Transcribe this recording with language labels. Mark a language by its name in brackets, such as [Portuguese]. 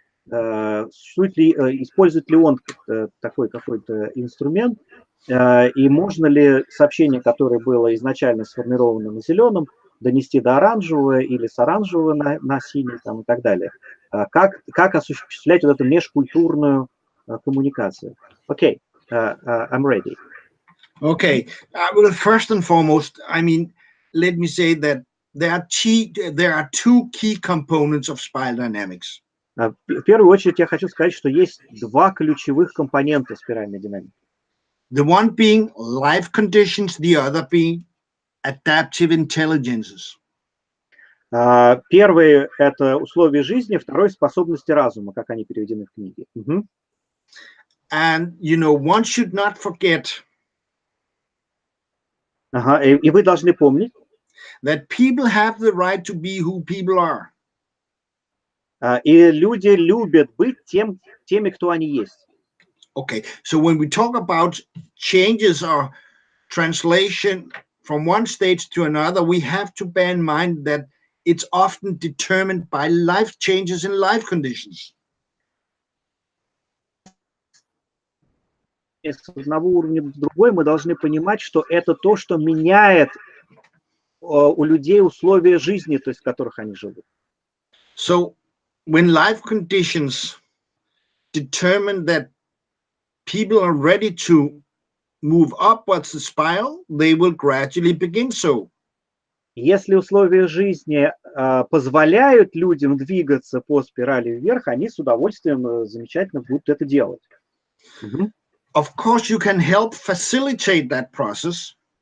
[Russian] Использует ли он такой какой-то инструмент, и можно ли сообщение, которое было изначально сформировано на зеленом, донести до оранжевого или с оранжевого на синий там, и так далее. Как осуществлять вот эту межкультурную коммуникацию? [English] Окей. I'm ready. Okay. Well, first and foremost, I mean, let me say that there are two key components of spiral dynamics. [Russian] В первую очередь я хочу сказать, что есть два ключевых компонента спиральной динамики. [English] The one being life conditions, the other being adaptive intelligences. [Russian] Первый – это условия жизни, второй – способности разума, как они переведены в книге. [English] And, you know, one should not forget [Russian] и вы должны помнить, [English] that people have the right to be who people are. [Russian] И люди любят быть теми, кто они есть. [English] Okay, so when we talk about changes or translation from one stage to another, we have to bear in mind that it's often determined by life changes in life conditions. [Russian] С одного уровня в другой мы должны понимать, что это то, что меняет у людей условия жизни, то есть в которых они живут. [English] So when life conditions determine that people are ready to move upwards the spiral, they will gradually begin so. [Russian] Если условия жизни позволяют людям двигаться по спирали вверх, они с удовольствием замечательно будут это делать. [English] Of course, you can help facilitate that process.